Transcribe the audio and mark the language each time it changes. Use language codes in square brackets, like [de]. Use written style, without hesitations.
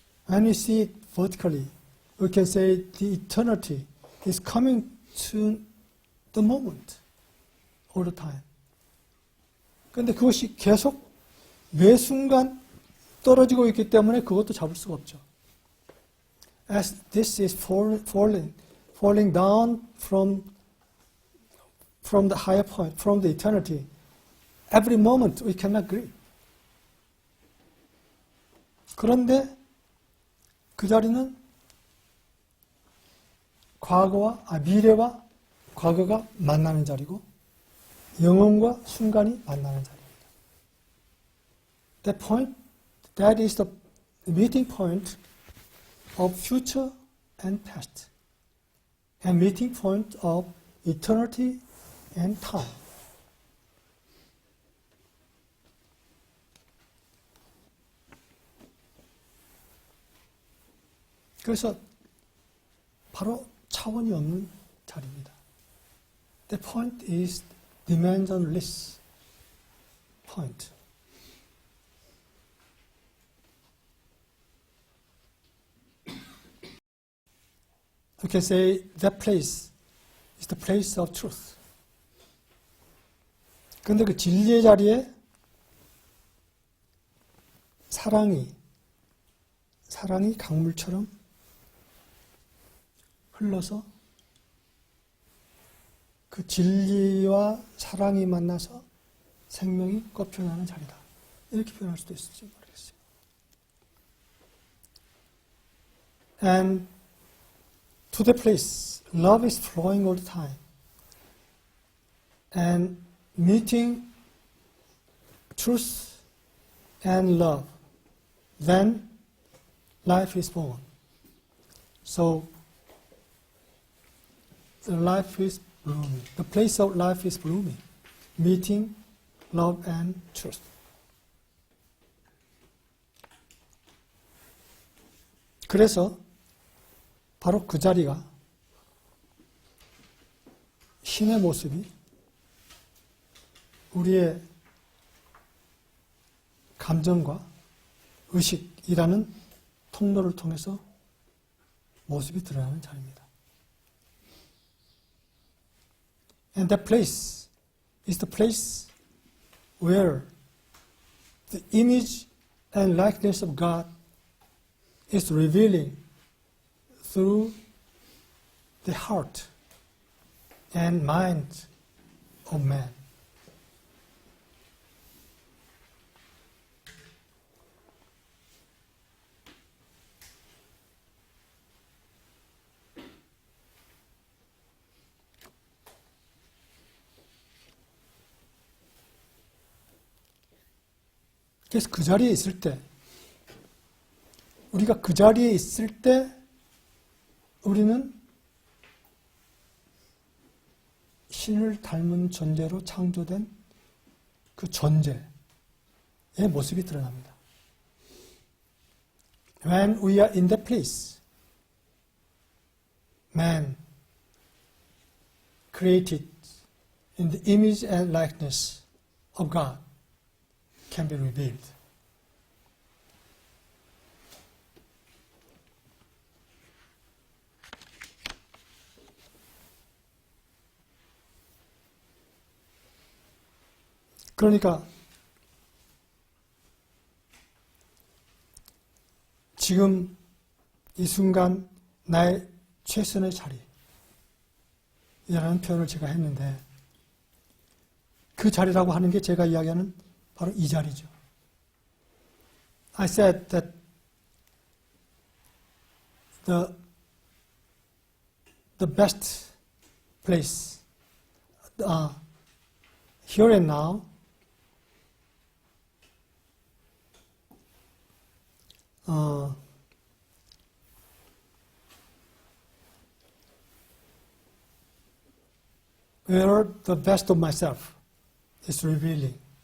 [en] When we see it vertically, we can say the eternity is coming to the moment, all the time. [ko] 그런데 그것이 계속 매 순간 떨어지고 있기 때문에 그것도 잡을 수가 없죠. [en] As this is falling down from the higher point, from the eternity, every moment we cannot grip. [ko] 그런데 그 자리는 미래와 과거가 만나는 자리고 영혼과 순간이 만나는 자리입니다. [en] That point, that is the meeting point of future and past, and meeting point of eternity and time. [ko] 그래서 바로 차원이 없는 자리입니다. [en] The point is dimensionless point. You can say that place is the place of truth. [ko] 그런데 그 진리의 자리에 사랑이 강물처럼 흘러서 그 진리와 사랑이 만나서 생명이 꽃피어나는 자리다. 이렇게 표현할 수도 있을지 모르겠어요. [en] And to the place, love is flowing all the time. And meeting truth and love, then life is born. So the life is blooming. The place of life is blooming. Meeting love and truth. [ko] 그래서 바로 그 자리가 신의 모습이 우리의 감정과 의식이라는 통로를 통해서 모습이 드러나는 자리입니다. [en] And that place is the place where the image and likeness of God is revealing through the heart and mind of man. [ko] 그래서 그 자리에 있을 때, 우리가 그 자리에 있을 때 우리는 신을 닮은 존재로 창조된 그 존재의 모습이 드러납니다. [en] When we are in that place, man created in the image and likeness of God can be revealed. [ko] 그러니까 지금 이 순간 나의 최선의 자리라는 표현을 제가 했는데 그 자리라고 하는 게 제가 이야기하는 바로 이 자리죠. [en] I said that the best place here and now where the best of myself is revealing.